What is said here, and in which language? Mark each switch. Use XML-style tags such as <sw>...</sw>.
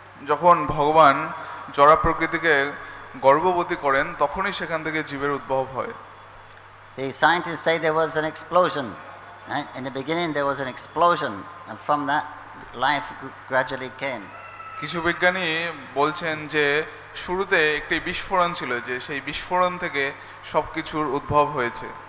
<bn>যখন ভগবান জড় প্রকৃতিকে গর্ভবতী করেন, তখনই সেখান থেকে জীবের উদ্ভব হয়।</bn> <en>The scientists say there was an explosion. Right? In the beginning there was an explosion, and from that life gradually came.</en> <bn>কিছু বিজ্ঞানী বলছেন যে শুরুতে একটি বিস্ফোরণ ছিল, যে সেই বিস্ফোরণ থেকে সবকিছুর উদ্ভব হয়েছে।</bn>